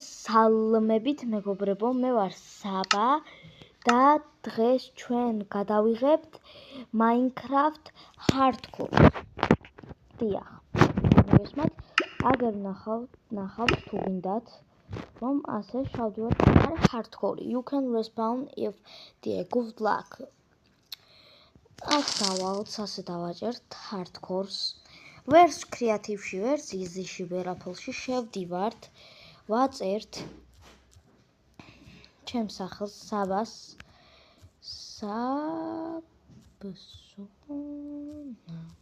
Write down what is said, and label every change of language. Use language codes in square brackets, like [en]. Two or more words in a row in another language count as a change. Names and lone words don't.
[ka] სალმებით მეგობრებო, მე ვარ საბა და დღეს ჩვენ გადავიღებთ Minecraft Hardcore. დიახ, მოგესმათ, აგერ ნახავთ თუ გინდათ, რომ ასე შევდივართ Hardcore. [en] You can respawn if good luck. [ka] აქ დავალთ, ასე დავაჭერთ Hardcore-ს. ვერც კრეატივში, ვერც იზიში, ვერაფერში შევდივართ. ვაწერთ ჩემს სახელს საბას საბსონა.